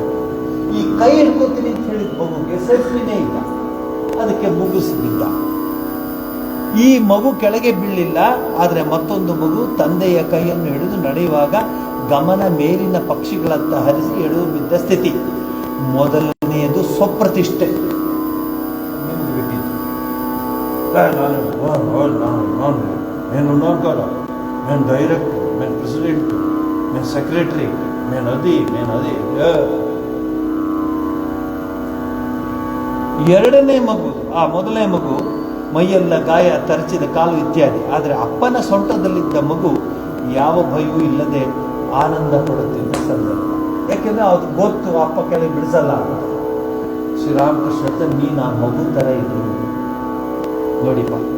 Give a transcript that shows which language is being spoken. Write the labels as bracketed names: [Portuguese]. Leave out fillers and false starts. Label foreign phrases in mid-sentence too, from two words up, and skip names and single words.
[Kannada] ಈ ಕೈ ಹಿಡ್ಕೋತೀನಿ ಅಂತ ಹೇಳಿದ ಮಗುಗೆ ಸೇಫ್ಟಿನೇ ಇಲ್ಲ, ಅದಕ್ಕೆ ಮುಗಿಸ್ಬಿದ್ದ. ಈ ಮಗು ಕೆಳಗೆ ಬೀಳಲಿಲ್ಲ, ಆದರೆ ಮತ್ತೊಂದು ಮಗು ತಂದೆಯ ಕೈಯನ್ನು ಹಿಡಿದು ನಡೆಯುವಾಗ ಗಮನ ಮೇಲಿನ ಪಕ್ಷಿಗಳತ್ತ ಹರಿಸಿ ಎಳೆದು ಬಿದ್ದ ಸ್ಥಿತಿ. ಮೊದಲನೆಯದು ಸ್ವಪ್ರತಿಷ್ಠೆ. [Telugu] నేను ఉన్నాను కదా, నేను డైరెక్టర్, నేను ప్రెసిడెంట్, నేను సెక్రటరీ, నేను అది. [Kannada] ಎರಡನೇ ಮಗು, ಆ ಮೊದಲನೇ ಮಗು ಮೈಯೆಲ್ಲ ಗಾಯ, ತರಚಿದ ಕಾಲು ಇತ್ಯಾದಿ. ಆದರೆ ಅಪ್ಪನ ಸೊಂಟದಲ್ಲಿದ್ದ ಮಗು ಯಾವ ಭಯವೂ ಇಲ್ಲದೆ ಆನಂದ ಪಡುತ್ತಿದ್ದ ಸಂದರ್ಭ. ಯಾಕೆಂದ್ರೆ ಅದು ಗೊತ್ತು ಅಪ್ಪ ಕೆಳಗೆ ಬಿಡಿಸಲ್ಲ ಅಂತ. ಶ್ರೀರಾಮಕೃಷ್ಣ ನೀನು ಆ ಮಗು ತರ ಇದ್ದು ನೋಡಿಪ್ಪ.